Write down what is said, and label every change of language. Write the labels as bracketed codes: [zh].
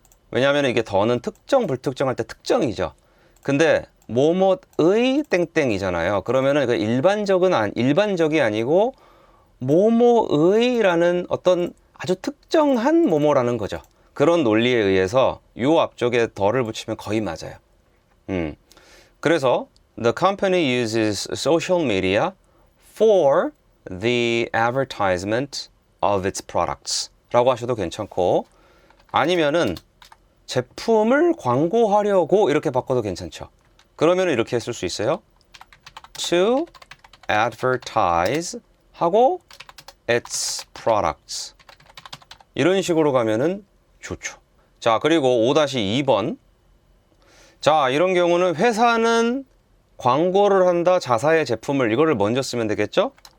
[ko] 왜냐하면 이게 더는 특정 불특정할 때 특정이죠. 근데 뭐뭐의 땡땡이잖아요. 그러면은 그 일반적이 아니고 뭐뭐의라는 어떤 아주 특정한 뭐뭐라는 거죠. 그런 논리에 의해서 요 앞쪽에 더를 붙이면 거의 맞아요. 그래서 [en] the company uses social media for the advertisement of its products [ko] 라고 하셔도 괜찮고, 아니면은 제품을 광고하려고 이렇게 바꿔도 괜찮죠. 그러면 이렇게 쓸 수 있어요. [en] to advertise [ko] 하고 [en] its products [ko] 이런 식으로 가면은 좋죠. 자, 그리고 5-2번. 자, 이런 경우는 회사는 광고를 한다 자사의 제품을 이거를 먼저 쓰면 되겠죠?